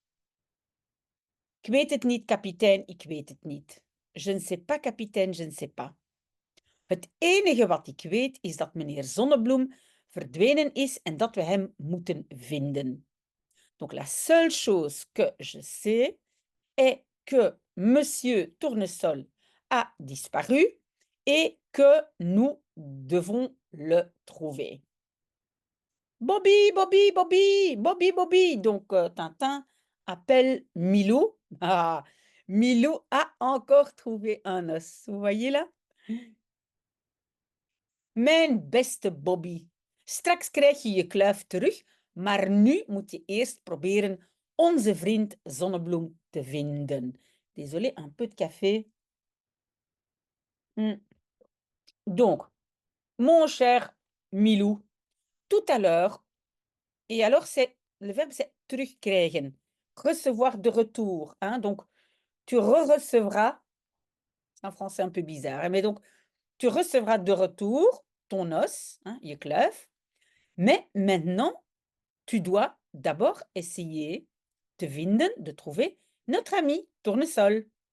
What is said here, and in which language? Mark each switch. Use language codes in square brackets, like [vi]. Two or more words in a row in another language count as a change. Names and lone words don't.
[nl] Ik weet het niet, kapitein, ik weet het niet. [fr] Je ne sais pas, kapitein, je ne sais pas. [nl] Het enige wat ik weet is dat meneer Zonnebloem verdwenen is en dat we hem moeten vinden. [fr] Donc la seule chose que je sais est que monsieur Tournesol a disparu et que nous devons le trouver. Bobby, Bobby, Bobby, Bobby, Bobby. Donc Tintin appelle Milou. Ah, Milou a encore trouvé un os. Vous voyez là? [nl] Mijn beste Bobby, straks krijg je je kluif terug, maar nu moet je eerst proberen onze vriend Zonnebloem te vinden. [fr] Désolé, un peu de café. Donc, mon cher Milou, tout à l'heure, et alors le verbe c'est terugkrijgen, recevoir de retour. Hein? Donc, tu recevras, c'est un français un peu bizarre, mais donc, tu recevras de retour ton os, hein, [nl] je kluif, [fr] mais maintenant, tu dois d'abord essayer de vinden, de trouver notre ami Tournesol.